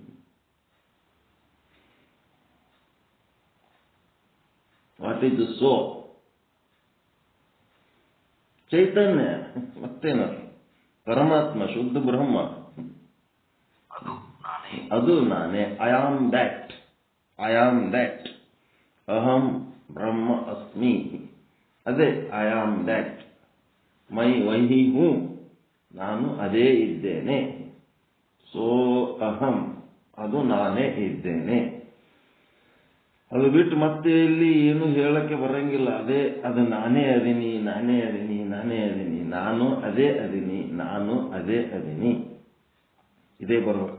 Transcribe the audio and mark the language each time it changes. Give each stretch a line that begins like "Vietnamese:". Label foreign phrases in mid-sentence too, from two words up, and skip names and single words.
English: What is so?
Kannada: ಚೈತನ್ಯ, ಮತ್ತೇನ? ಪರಮಾತ್ಮ, ಶುದ್ಧ ಬ್ರಹ್ಮ, ಅದು ನಾನೇ.
English: I am that. I am that.
Sanskrit: ಅಹಂ ಬ್ರಹ್ಮ ಅಸ್ಮಿ.
Kannada: ಅದೇ
English: I am that.
Hindi: वही हूँ,
Kannada: ನಾನು ಅದೇ ಇದ್ದೇನೆ.
Sanskrit: ಸೋ ಅಹಂ,
Kannada: ಅದು ನಾನೇ ಇದ್ದೇನೆ. ಅದು ಬಿಟ್ಟು ಮತ್ತೆ ಇಲ್ಲಿ ಏನು ಹೇಳಕ್ಕೆ ಬರಂಗಿಲ್ಲ. ಅದು ನಾನೇ ಅದೀನಿ, ನಾನೇ ಅದೀನಿ, ನಾನೇ ಅದೀನಿ, ನಾನು ಅದೇ ಅದೀನಿ, ನಾನು ಅದೇ ಅದೀನಿ, ಇದೇ ಬರಬೇಕು.